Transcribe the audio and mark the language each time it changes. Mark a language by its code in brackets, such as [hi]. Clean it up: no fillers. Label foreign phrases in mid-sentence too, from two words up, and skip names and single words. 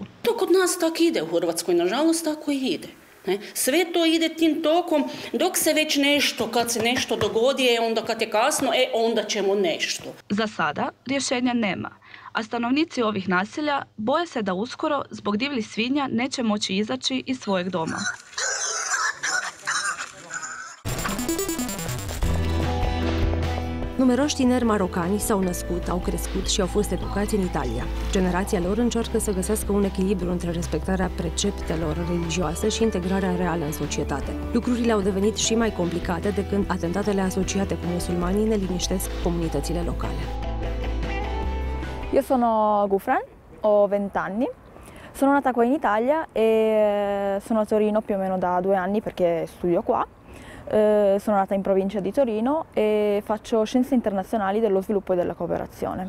[hr] To kod nas tako ide u Hrvatskoj, nažalost tako i ide. Sve to ide tim tokom, dok se već nešto, kad se nešto dogodi, onda kad je kasno, onda ćemo nešto. Za sada rješenja nema, a stanovnici ovih naselja boje se da uskoro zbog divljih svinja neće moći izaći iz svojeg doma. [ro] Nu Numeroși tineri marocani s-au născut, au crescut și au fost educați în Italia. Generația lor încearcă să găsească un echilibru între respectarea preceptelor religioase și integrarea reală în societate. Lucrurile au devenit și mai complicate de când atentatele asociate cu musulmanii ne liniștesc comunitățile locale. [it] Io sono Gufran, ho 20 anni. Sono nata qua in Italia e sono a Torino più o meno da 2 anni perché studio qua. Sono nata in provincia di Torino e faccio Scienze Internazionali dello Sviluppo e della Cooperazione.